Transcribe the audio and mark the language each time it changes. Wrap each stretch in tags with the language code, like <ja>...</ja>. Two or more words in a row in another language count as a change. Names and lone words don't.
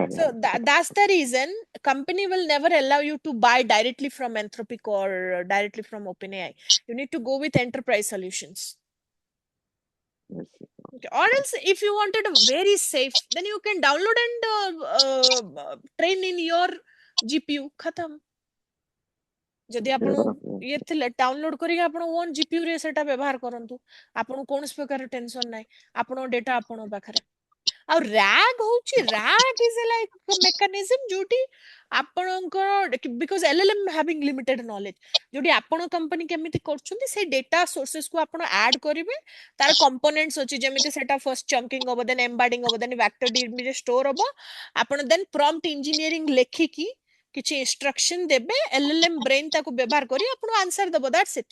<en>So that's the reason company will never allow you to buy directly from Anthropic or directly from OpenAI. You need to go with enterprise solutions. I see. Okay. Or else, if you wanted a very safe, then you can download and train in your GPU. Khatam.</en> <or>ଯଦି ଆପଣ ଇଏ ଥିଲେ ଡାଉନଲୋଡ କରିକି ଆପଣ</or> <en>own GPU</en> <or>ରେ ସେଟା ବ୍ୟବହାର କରନ୍ତୁ, ଆପଣଙ୍କୁ କୌଣସି ପ୍ରକାର ଟେନସନ ନାହିଁ, ଆପଣଙ୍କ ଡେଟା ଆପଣଙ୍କ ପାଖରେ। ଆଉ ରାଗ ହଉଛି,</or> <en>RAG is like mechanism</en> <or>ଯୋଉଠି ଆପଣଙ୍କର,</or> <en>because LLM having limited knowledge,</en> <or>ଯୋଉଠି ଆପଣ କମ୍ପାନୀ କେମିତି କରୁଛନ୍ତି ସେଇ</or> <en>data sources</en> <or>କୁ ଆପଣ ଆଡ କରିବେ, ତାର କମ୍ପୋନେଣ୍ଟସ ଅଛି, ଯେମିତି ସେଟା</or> <en>first chunking</en> <or>ହବ,</or> <en>then embedding</en> <or>ହବ,</or> <en>then vector DB</en> <or>ରେ ଷ୍ଟୋର ହବ, ଆପଣ</or> <en>then prompt engineering</en> <or>ଲେଖିକି କିଛି ଇନଷ୍ଟ୍ରକ୍ସନ ଦେବେ,</or> <en>LLM brain</en> <or>ତାକୁ ବ୍ୟବହାର କରି ଆପଣ ଆନ୍ସର ଦବ,</or> <en>that's it.</en>